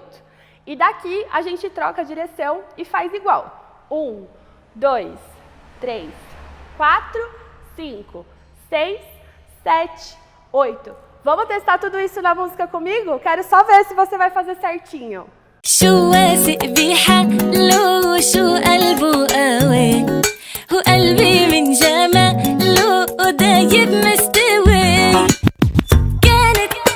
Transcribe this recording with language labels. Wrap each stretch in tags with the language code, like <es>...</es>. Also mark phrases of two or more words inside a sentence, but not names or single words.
<pt>E daqui, a gente troca a direção e faz igual. 1, 2, 3, 4, 5, 6, 7, 8. Vamos testar tudo isso na música comigo? Quero só ver se você vai fazer certinho.</pt> <ar>شو واثق بحاله شو قلبه قوي هو قلبي من جماله دايب مستوي كانت</ar>